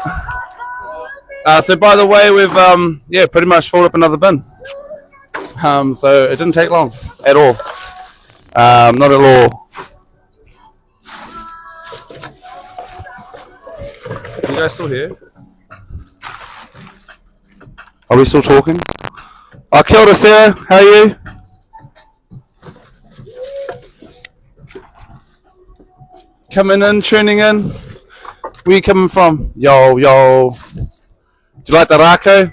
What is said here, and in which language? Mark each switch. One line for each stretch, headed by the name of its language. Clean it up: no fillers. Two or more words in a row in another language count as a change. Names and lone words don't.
English: So by the way, we've pretty much filled up another bin. So it didn't take long at all. Not at all. You guys still here? Are we still talking?
Māori: Oh, kia ora,
English: Sarah. How are you? Coming in, tuning in. Where you coming from? Yo, yo. Do you like the rako?